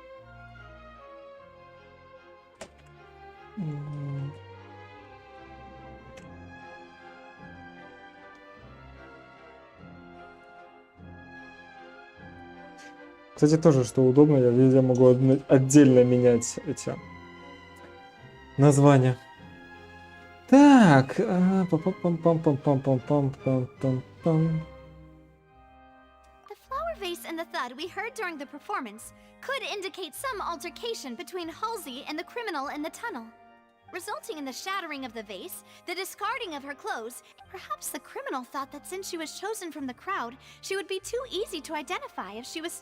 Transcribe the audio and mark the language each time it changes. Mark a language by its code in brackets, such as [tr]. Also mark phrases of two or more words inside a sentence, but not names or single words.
[ru] Кстати, тоже, что удобно, я везде могу отдельно менять эти названия. Так, пам-пам-пам-пам-пам-пам-пам-пам-пам. [en] The flower vase and the thud we heard during the performance could indicate some altercation between Halsey and the criminal in the tunnel, resulting in the shattering of the vase, the discarding of her clothes. Perhaps the criminal thought that since she was chosen from the crowd, she would be too easy to identify if she was...